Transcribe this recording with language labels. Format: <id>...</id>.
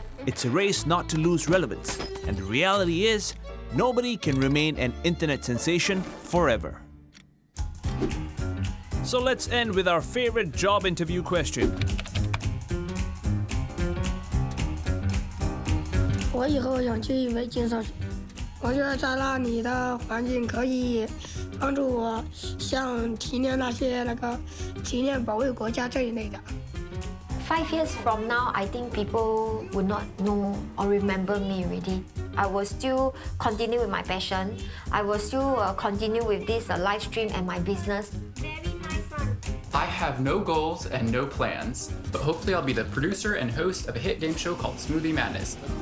<en>It's a race not to lose relevance. And the reality is, nobody can remain an internet sensation forever. So let's end with our favorite job interview question.</en> <zh>我以后想去北京上学，我觉得在那里的环境可以帮助我像提炼那些提炼保卫国家这一类的。</zh> <en>5 years from now, I think people would not know or remember me already. I will still continue with my passion. I will still continue with this live stream and my business. I have no goals and no plans, but hopefully I'll be the producer and host of a hit game show called Smoothie Madness.</en>